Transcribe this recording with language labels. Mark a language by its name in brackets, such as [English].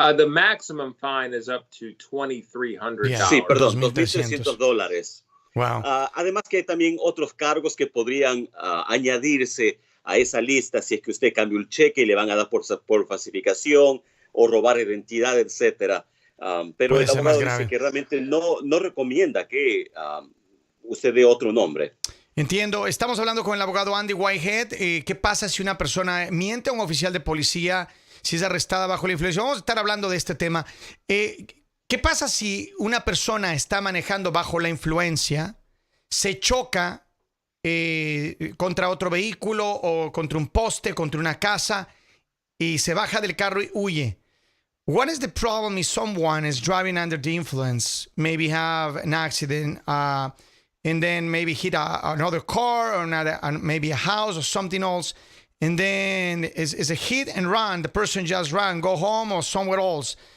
[English] The maximum fine is up to $2,300. Yeah. [Spanish] Sí, perdón, $2,300. [English] Wow. [Spanish] Además que hay también otros cargos que podrían añadirse a esa lista si es que usted cambia un cheque y le van a dar por falsificación o robar identidad, etcétera. Pero el abogado dice que realmente no recomienda que usted dé otro nombre. Entiendo. Estamos hablando con el abogado Andy Whitehead. ¿Qué pasa si una persona miente a un oficial de policía, si es arrestada bajo la influencia? Vamos a estar hablando de este tema. ¿Qué pasa si una persona está manejando bajo la influencia, se choca contra otro vehículo o contra un poste, contra una casa y se baja del carro y huye? [English] What is the problem if someone is driving under the influence, maybe have an accident, and then maybe hit another car or maybe a house or something else, and then is a hit and run. The person just ran, go home or somewhere else.